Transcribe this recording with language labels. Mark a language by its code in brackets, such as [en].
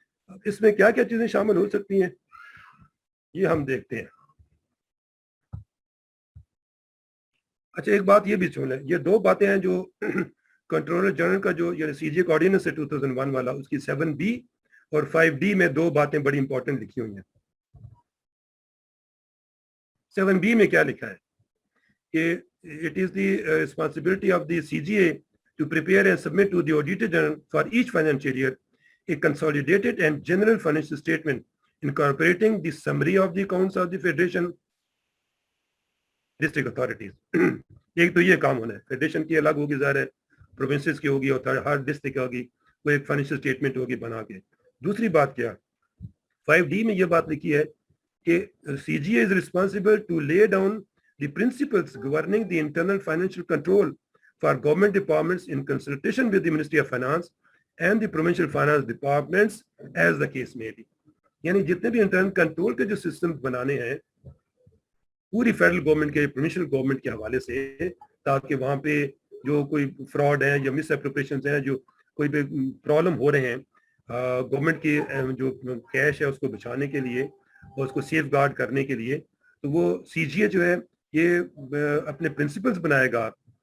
[hi] अब इसमें क्या क्या चीजें शामिल हो सकती हैं ये हम देखते हैं। अच्छा, एक बात ये भी सुन लें, ये दो बातें हैं जो कंट्रोलर जनरल का जो ये सीजे का ऑर्डिनेंस है 2001 वाला, उसकी 7B और 5D में दो बातें बड़ी इंपॉर्टेंट लिखी हुई हैं। 7B में क्या लिखा है कि [en] It is the responsibility of the CGA to prepare and submit to the Auditor General for each financial year a consolidated and general financial statement incorporating the summary of the accounts of the Federation district authorities. [hi] एक तो ये काम होना है, federation की अलग होगी, ज़ाहिर है प्रोविंसेस की होगी और हर डिस्ट्रिक्ट की होगी, वो एक फाइनेंशियल स्टेटमेंट होगी बना के। दूसरी बात क्या, 5D में ये बात लिखी है कि [en] CGA is responsible to lay down the principles governing the internal financial control for government departments in consultation with the Ministry of Finance and the provincial finance departments as the case may be. [hi] यानी जितने भी internal control के जो system बनाने हैं पूरी federal government के provincial government के हवाले से, ताकि वहाँ पे जो कोई फ्रॉड है या मिस एप्रोप्रिएशंस हैं, जो कोई भी प्रॉब्लम हो रहे हैं गवर्नमेंट की जो कैश है उसको बचाने के लिए और उसको सेफ गार्ड करने के लिए, तो वो CGA जो है ये अपने प्रिंसिपल्स बनाएगा,